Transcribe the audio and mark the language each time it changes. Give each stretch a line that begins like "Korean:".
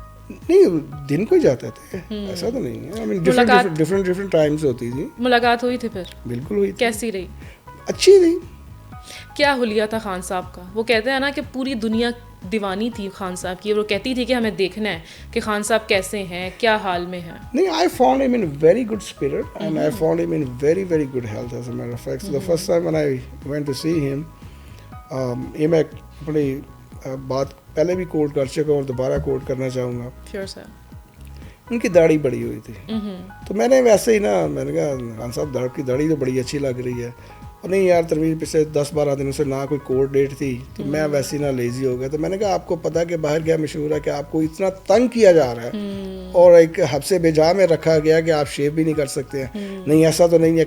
Urdu: نہیں دن کو ہی جاتے تھے, ایسا تو نہیں ہے. ڈفرینٹ ٹائمز ہوتی تھی. ملاقات ہوئی تھی پھر؟ بالکل ہوئی. کیسی رہی؟ اچھی رہی. کیا حلیہ تھا خان صاحب کا؟ وہ کہتے ہیں نا کہ پوری دنیا دیوانی تھی خان صاحب کی, وہ کہتی تھی کہ ہمیں دیکھنا ہے کہ خان صاحب کیسے ہیں, کیا حال میں ہیں.
English: نہیں, I found him in very good spirit and I found him in very very good health as a matter of fact. So the first time when I went to see him,
Urdu: یہ میں اپنی بات پہلے بھی کوٹ کر چکا ہوں اور دوبارہ کوٹ کرنا چاہوں گا.
English: Sure sir.
Urdu: ان کی داڑھی بڑی ہوئی تھی, تو میں نے ویسے ہی نا, میں نے کہا خان صاحب کی داڑھی تو بڑی اچھی لگ رہی ہے. اور نہیں یار تنویر پچھلے 10-12 دنوں سے نہ کوئی کورٹ ڈیٹ تھی, تو میں ویسے ہی نہ لیزی ہو گیا. تو میں نے کہا آپ کو پتا کہ باہر کیا مشہور ہے کہ آپ کو اتنا تنگ کیا جا رہا ہے اور ایک حبس بجا میں رکھا گیا کہ آپ شیو بھی نہیں کر سکتے ہیں. نہیں ایسا تو نہیں ہے.